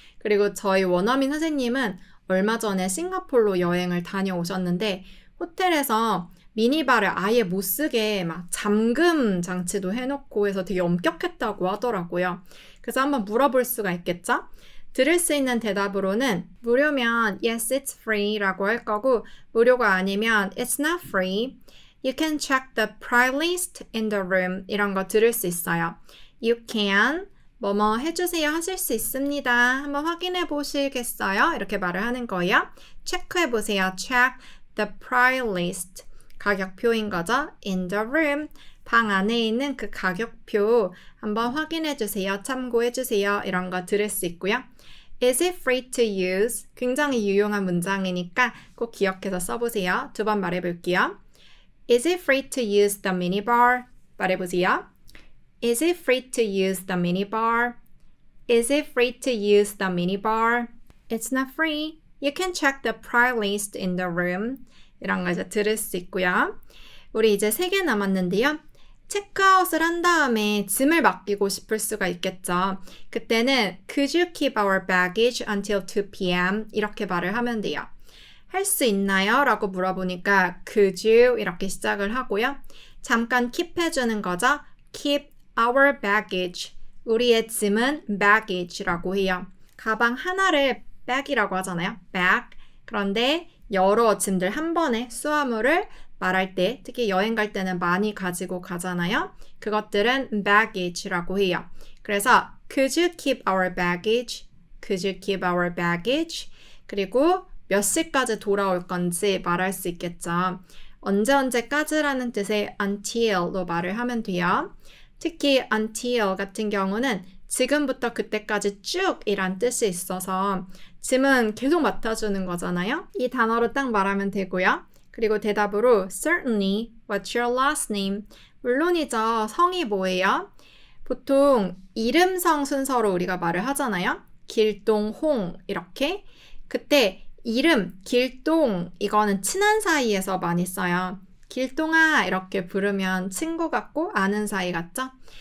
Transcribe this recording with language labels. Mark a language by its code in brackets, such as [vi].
[ko] 그리고 저희 원어민 선생님은 얼마 전에 싱가포르로 여행을 다녀오셨는데 호텔에서 미니바를 아예 못 쓰게 막 잠금 장치도 해놓고 해서 되게 엄격했다고 하더라고요. 그래서 한번 물어볼 수가 있겠죠? 들을 수 있는 대답으로는 무료면 [en] yes, it's free [ko] 라고 할 거고 무료가 아니면 [en] it's not free. You can check the price list in the room [ko] 이런 거 들을 수 있어요. You can 뭐뭐 해주세요 하실 수 있습니다. 한번 확인해 보시겠어요? 이렇게 말을 하는 거예요. 체크해 보세요. [en] Check the price list. [ko] 가격표인 거죠. [en] In the room. [ko] 방 안에 있는 그 가격표 한번 확인해 주세요. 참고해 주세요. 이런 거 들을 수 있고요. [en] Is it free to use? [ko] 굉장히 유용한 문장이니까 꼭 기억해서 써보세요. 두 번 말해볼게요. [en] Is it free to use the minibar? [ko] 말해보세요. [en] Is it free to use the minibar? Is it free to use the minibar? It's not free. You can check the price list in the room. [ko] 이런 거 이제 들을 수 있고요. 우리 이제 3개 남았는데요. 체크아웃을 한 다음에 짐을 맡기고 싶을 수가 있겠죠. [en] 그때는 Could you keep our baggage until 2 p.m. [ko] 이렇게 말을 하면 돼요. 할 수 있나요? 라고 물어보니까 [en] Could you? [ko] 이렇게 시작을 하고요. 잠깐 keep 해주는 거죠. [en] Keep our baggage. [ko] 우리의 짐은 baggage라고 해요. 가방 하나를 bag이라고 하잖아요. [en] bag. [ko] 그런데 여러 짐들 한 번에 수화물을 말할 때 특히 여행 갈 때는 많이 가지고 가잖아요. 그것들은 baggage라고 해요. 그래서 [en] Could you keep our baggage? Could you keep our baggage? [ko] 그리고 몇 시까지 돌아올 건지 말할 수 있겠죠. 언제까지라는 뜻의 until로 말을 하면 돼요. 특히 until 같은 경우는 지금부터 그때까지 쭉 이란 뜻이 있어서 짐은 계속 맡아주는 거잖아요. 이 단어로 딱 말하면 되고요. 그리고 대답으로 [en] Certainly, what's your last name? [ko] 물론이죠. 성이 뭐예요? 보통 이름성 순서로 우리가 말을 하잖아요. 길동, 홍 이렇게. 그때 이름, 길동 이거는 친한 사이에서 많이 써요. 길동아 이렇게 부르면 친구 같고 아는 사이 같죠?